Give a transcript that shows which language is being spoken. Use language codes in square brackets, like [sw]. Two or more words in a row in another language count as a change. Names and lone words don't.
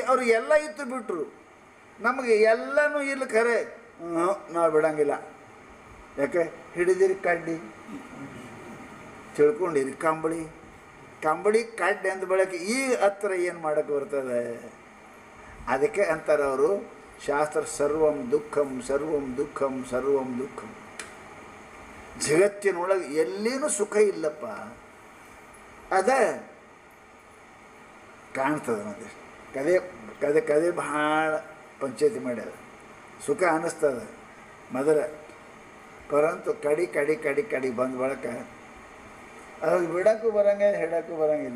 [kn] ಅವ್ರಿಗೆ ಎಲ್ಲ ಇತ್ತು ಬಿಟ್ಟರು, ನಮಗೆ ಎಲ್ಲನೂ ಇಲ್ಲ. ಖರೆ ನಾವು ಬಿಡಂಗಿಲ್ಲ. ಯಾಕೆ ಹಿಡಿದಿರಿ ಕಡ್ಡಿ, ತಿಳ್ಕೊಂಡಿರಿ ಕಂಬಳಿ, ಕಂಬಳಿ ಕಡ್ಡಿ ಅಂತ ಬಳಕೆ. ಈಗ ಹತ್ರ ಏನು ಮಾಡೋಕ್ಕೆ ಬರ್ತದೆ? ಅದಕ್ಕೆ ಅಂತಾರೆ ಅವರು ಶಾಸ್ತ್ರ [sa] ಸರ್ವಂ ದುಃಖಂ ಸರ್ವಂ ದುಃಖಂ ಸರ್ವಂ ದುಃಖಂ. [kn] ಜಗತ್ತಿನೊಳಗೆ ಎಲ್ಲಿನೂ ಸುಖ ಇಲ್ಲಪ್ಪ. ಅದ ಕಾಣ್ತದೆ ಮತ್ತೆ. ಕದೆ ಕದೆ ಕದೆ ಭಾಳ ಪಂಚಾಯತಿ ಮಾಡ್ಯಾರ, ಸುಖ ಅನ್ನಿಸ್ತದ ಮೊದಲ. ಪರಂತು ಕಡಿ ಕಡಿ ಕಡಿ ಕಡಿ ಬಂದ ಬಳಕ ಅವಾಗ ಬಿಡೋಕ್ಕೂ ಬರೋಂಗಿಲ್ಲ, ಹೇಳೋಕ್ಕೂ ಬರೋಂಗಿಲ್ಲ.